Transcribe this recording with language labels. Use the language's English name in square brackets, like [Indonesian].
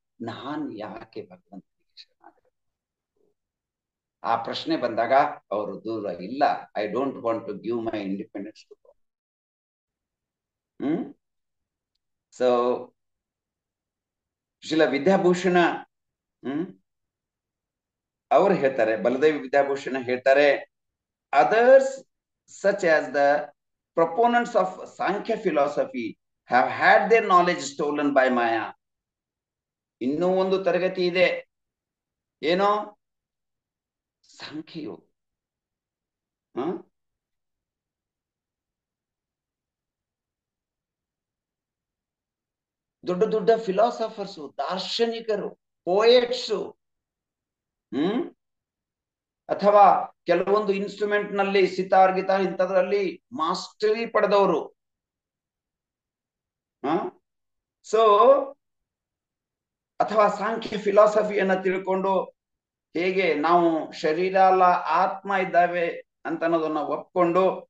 [Kannada] ನಾನ್ ಯಾಕೆ ಭಗವಂತನಿಗೆ ಶರಣಾಗಬೇಕು? ಆ ಪ್ರಶ್ನೆ ಬಂದಾಗ ಅವರು ದೂರ ಇಲ್ಲ, [English] I don't want to give my independence to God. [Kannada] So ಶಿಲ Vidyabhushana ಅವರು ಹೇಳ್ತಾರೆ, ಬಲದೇವಿ ವಿದ್ಯಾಭೂಷಣ ಹೇಳ್ತಾರೆ, [English] others such as the proponents of Sankhya philosophy have had their knowledge stolen by Maya. [Kannada] ಇನ್ನೂ ಒಂದು ತರಗತಿ ಇದೆ, ಏನೋ ಸಾಂಖ್ಯಯೋಗ. ದೊಡ್ಡ ದೊಡ್ಡ ಫಿಲಾಸಫರ್ಸು, ದಾರ್ಶನಿಕರು, ಪೋಯೆಟ್ಸು, ಅಥವಾ ಕೆಲವೊಂದು ಇನ್ಸ್ಟ್ರೂಮೆಂಟ್ ನಲ್ಲಿ ಸಿತಾರ್ ಗಿತಾರ್ ಇಂಥದ್ರಲ್ಲಿ ಮಾಸ್ಟರಿ ಪಡೆದವರು. ಸೊ ಅಥವಾ ಸಾಂಖ್ಯ ಫಿಲಾಸಫಿಯನ್ನ ತಿಳ್ಕೊಂಡು ಹೇಗೆ ನಾವು ಶರೀರ ಅಲ್ಲ ಆತ್ಮ ಇದ್ದಾವೆ ಅಂತ ಅನ್ನೋದನ್ನ ಒಪ್ಕೊಂಡು